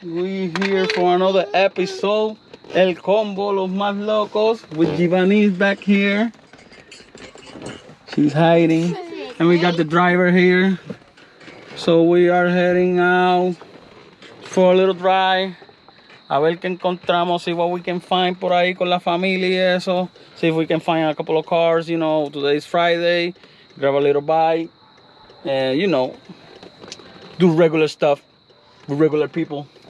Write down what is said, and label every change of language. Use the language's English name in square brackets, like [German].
[English] We're here for another episode. El Combo, Los Más Locos, with Giovanni's back here. She's hiding. And we got the driver here. So we are heading out for a little drive. [Spanish] A ver qué encontramos, [English] see what we can find [Spanish] por ahí con la familia y eso. [English] See if we can find a couple of cars, you know, today's Friday. Grab a little bite. And, you know, do regular stuff with regular people.